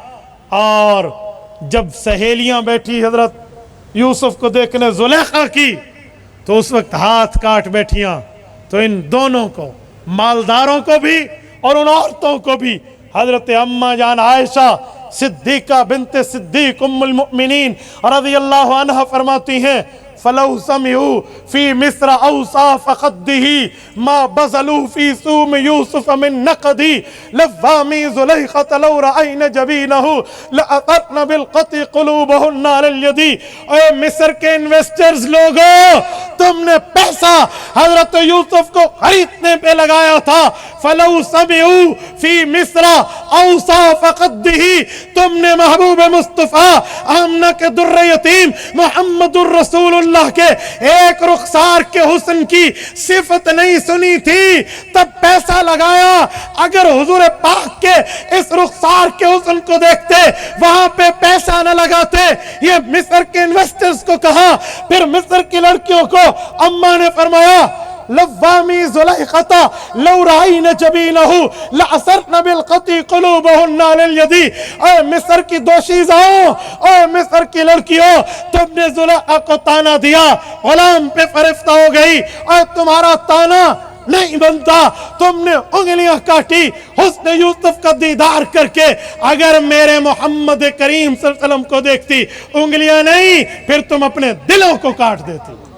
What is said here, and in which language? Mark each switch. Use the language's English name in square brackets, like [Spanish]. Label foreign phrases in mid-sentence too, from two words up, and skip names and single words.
[Urdu] اور جب سہیلیاں بیٹھی حضرت یوسف کو دیکھنے زلیخا کی تو اس وقت ہاتھ کاٹ بیٹھیاں. تو ان دونوں کو، مالداروں کو بھی اور ان عورتوں کو بھی، حضرت اماں جان عائشہ صدیقہ بنت صدیق ام المؤمنین رضی اللہ عنہ فرماتی ہیں [Arabic] فلو سمعوا فی مصر اوصاف خده ما بذلوا فی سوم یوسف من نقدی لوامی زلیخة لو رأین جبینہ لأطرن بالقطع قلوبہن علی الیدی. [Urdu] اے مصر کے انویسٹرز لوگوں، تم نے پیسہ حضرت یوسف کو خریدنے پہ لگایا تھا. [Arabic] فلو سمعوا فی مصر اوصاف خده، [Urdu] تم نے محبوب مصطفیٰ آمنہ کے در یتیم محمد الرسول اللہ کے ایک رخسار کے حسن کی صفت نہیں سنی تھی، تب پیسہ لگایا. اگر حضور پاک کے اس رخسار کے حسن کو دیکھتے، وہاں پہ پیسہ نہ لگاتے. یہ مصر کے انویسٹرز کو کہا. پھر مصر کی لڑکیوں کو اماں نے فرمایا [Arabic] لوامی زلیخة لو رأین جبینہ لأثرن بالقطع قلوبہن علی الیدی. [Urdu] اے مصر کی دوشیزاؤں، اے مصر کی لڑکیوں، تم نے زلیخا کو تانا دیا، غلام پہ فرفتہ ہو گئی، اور تمہارا تانا نہیں بنتا. تم نے انگلیاں کاٹی حسن یوسف کا دیدار کر کے. اگر میرے محمد کریم صلی اللہ علیہ وسلم کو دیکھتی، انگلیاں نہیں، پھر تم اپنے دلوں کو کاٹ دیتی.